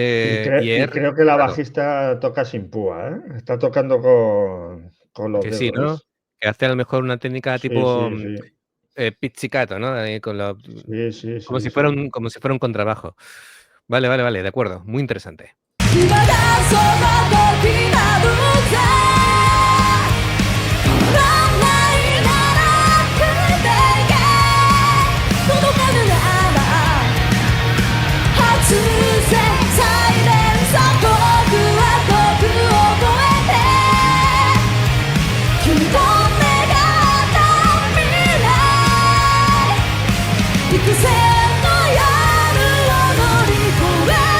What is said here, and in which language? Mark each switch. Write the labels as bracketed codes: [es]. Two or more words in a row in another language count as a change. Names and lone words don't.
[es] Y he creo que la recordado bajista toca sin púa, ¿eh? Está tocando con los que sí, dedos, ¿no? ¿ves? Que hace a lo mejor una técnica Sí, tipo sí, sí. pizzicato, ¿no? Ahí con Sí, sí, como sí, si fuera sí. un contrabajo. Vale, de acuerdo, muy interesante. [ja] 今だその時なのぜ変わらないならくてけ届かぬなら外せサイレンサー僕は僕を超えてきっと願った未来幾千の夜を乗り越え